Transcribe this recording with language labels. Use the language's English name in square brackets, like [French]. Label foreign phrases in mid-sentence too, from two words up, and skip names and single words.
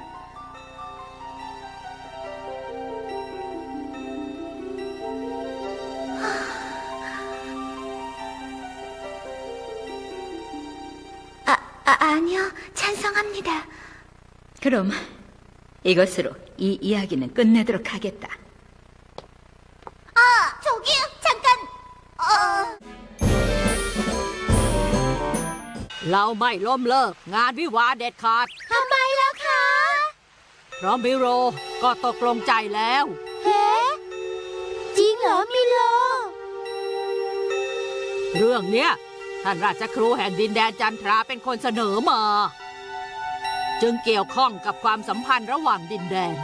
[Korean] 아니요. 찬성합니다. 그럼 이것으로 이 이야기는 끝내도록 하겠다. 저기요. 잠깐. [Thai] เราไม่ล้มเลิกงานวิวาห์เด็ดขาด ทำไมล่ะคะ เพราะมิโรก็ตกลงใจแล้ว เฮ้จริงเหรอมิโล เรื่องเนี้ยท่านราชครูแห่งดินแดนจันทราเป็นคนเสนอมา จึงเกี่ยวข้องกับความสัมพันธ์ระหว่างดินแดน